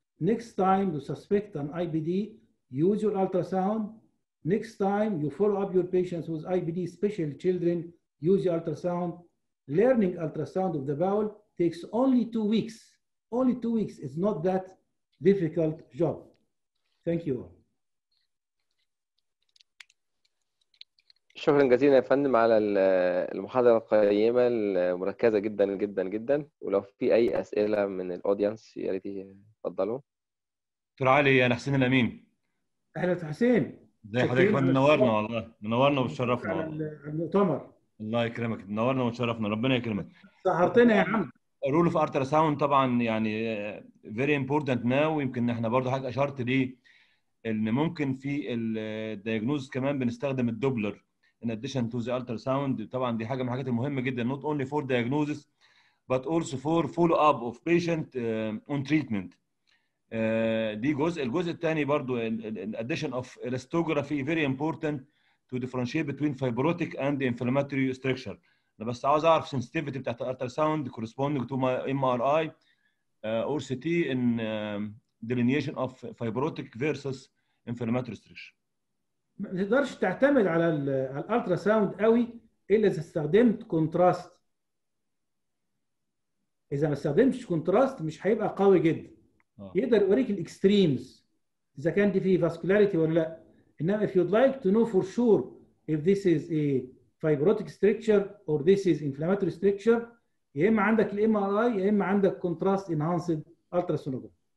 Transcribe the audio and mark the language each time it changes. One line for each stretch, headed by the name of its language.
English: Next time you suspect an IBD, use your ultrasound. Next time you follow up your patients with IBD, especially children, use your ultrasound. Learning ultrasound of the bowel takes only 2 weeks. Only 2 weeks. It's not that difficult job. Thank you.
Arabic: شكرا جزيلا يا فندم على المحاضرة القيمة المركزة جدا جدا جدا. ولو في أي أسئلة من الأودينس يا ريت يتفضلوا. دكتور علي، أنا حسين الأمين. أهلا حسين. ازي حضرتك يا فندم؟ منورنا والله، منورنا وتشرفنا على المؤتمر. الله يكرمك، منورنا وتشرفنا، ربنا يكرمك. سهرتنا يا عم. رول اوف التراساوند طبعا يعني فيري امبورتنت ناو، ويمكن احنا برضو حضرتك اشرت ليه ان ممكن في الدايجنوز كمان بنستخدم الدوبلر
English: in addition to the ultrasound.
Arabic: طبعا دي حاجه من الحاجات المهمه جدا
English: not only for diagnosis but also for follow up of patient on treatment.
Arabic: دي الجزء الثاني برضو
English: addition of elastography very important to differentiate between fibrotic and inflammatory structure.
Arabic: انا بس عاوز اعرف
English: sensitivity
Arabic: بتاعت الالتراساوند
English: corresponding to my MRI or CT in delineation of fibrotic versus inflammatory structure.
Arabic: ما تقدرش تعتمد على الالتراساوند قوي الا اذا استخدمت كونتراست. اذا ما استخدمتش كونتراست مش هيبقى قوي جدا. يقدر يوريك الاكستريمز اذا كان دي فيه فاسكولاريتي ولا لا.
English: انما if you'd like to know for sure if this is a fibrotic structure or this is inflammatory structure،
Arabic: يا اما عندك الام ار اي يا اما عندك كونتراست انهانسد التراسونوجرافي.